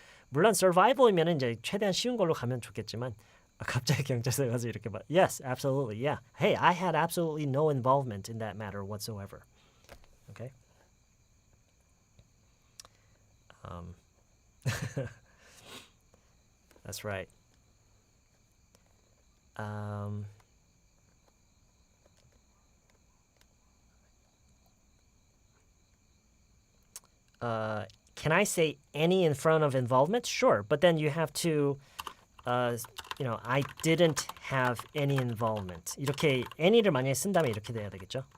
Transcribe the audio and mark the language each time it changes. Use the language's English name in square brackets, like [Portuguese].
[Korean] 물론 survival이면 이제 최대한 쉬운 걸로 가면 좋겠지만 갑자기 경찰서에 가서 이렇게 말. [English] Yes, absolutely, yeah. Hey, I had absolutely no involvement in that matter whatsoever. Okay? That's right. Can I say any in front of involvement? Sure, but then you have to, I didn't have any involvement. [Korean] 이렇게 any를 만약에 쓴다면 이렇게 돼야 되겠죠?